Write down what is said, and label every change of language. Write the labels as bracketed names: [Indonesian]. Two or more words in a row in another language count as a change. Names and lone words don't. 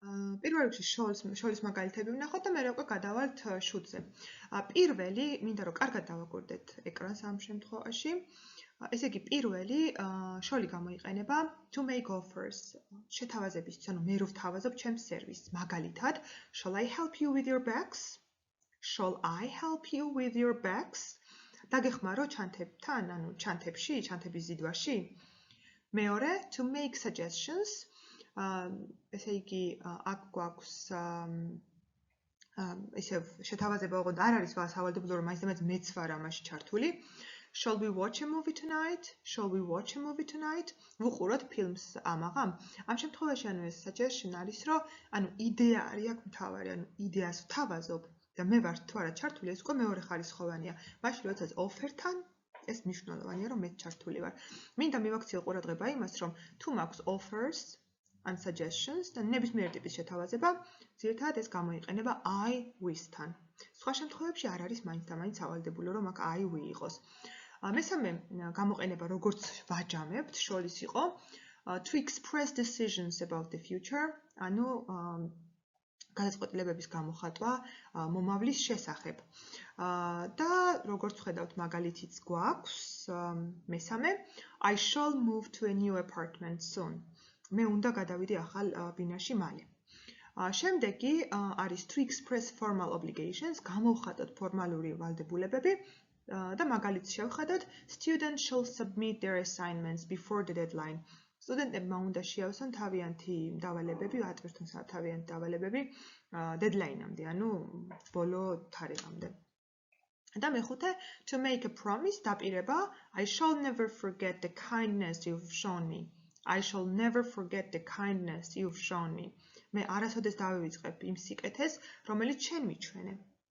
[Georgian] პირველ რიგში შოლის მაგალითები ვნახოთ და მე უკვე გადავალთ შუთზე. პირველი, მინდა რომ კარგად დავაკვირდეთ ეკრანს ამ შემთხვევაში. ესე იგი, პირველი შოლი გამოიყენება [English] to make offers. [Georgian] შეთავაზებისთვის, ანუ მე რო ვთავაზობ ჩემს სერვისს. მაგალითად, [English] shall I help you with your bags? Shall I help you with your bags? [Georgian] დაგეხმარო ჩანთებთან, ანუ ჩანთების ზიდვაში. მეორე, [English] to make suggestions. [Georgian] ესე იგი, აქ გვაქვს ისევ შეთავაზება ოღონდ არ არის სავალდებულო, რომ მაინც და მაინც მეც ვარ ამაში ჩართული. [English] Shall we watch a movie tonight? Shall we watch a movie tonight? [Georgian] ვუყუროთ ფილმს ამაღამ? ამ შემთხვევაში ანუ ეს suggestion არის, რომ ანუ იდეა არის აქ მთავარი, ანუ იდეას ვთავაზობ და მე ვარ თუ არა ჩართული, ეს უკვე მეორე ხარისხოვანია. მაშინ როდესაც offer-თან ეს მნიშვნელოვანია, რომ მეც ჩართული ვარ. მინდა მივაქციო ყურადღება იმას, რომ თუ მაქვს [English] offers and suggestions [Georgian] და ნებისმიერ ტიპის შეთავაზება, ძირითადად ეს გამოიყენება [English] I with- [Georgian] თან. სხვა შემთხვევებში არ არის მაინც და მაინც სავალდებულო, რომ აქ [English] I we [Georgian] იყოს. მესამე გამოყენება, როგორც ვაჯამებთ, შოლის იყო [English] to express decisions about the future, [Georgian] ანუ გადაწყვეტილებების გამოხატვა მომავლის შესახებ. და როგორც ვხედავთ, მაგალითიც გვაქვს მესამე [English] I shall move to a new apartment soon. [Georgian] მე უნდა გადავიდე ახალ ბინაში მალე. [English] შემდეგი არის to express formal obligations, [Georgian] გამოვხატოთ ფორმალური ვალდებულებები და მაგალითს შევხედოთ [English] students shall submit their assignments before the deadline. [Georgian] სტუდენტებმა უნდა შეავსონ თავიანთი დავალებები, ატვირთონ თავიანთი დავალებები deadline-ამდე, ანუ ბოლო თარიღამდე. და მეხუთე [English] to make a promise დაპირება I shall never forget the kindness you've shown me. I shall never forget the kindness you've shown me. [Georgian] მე არასოდეს დავივიწყებ იმ სიკეთეს, რომელიც შენ მიჩვენე.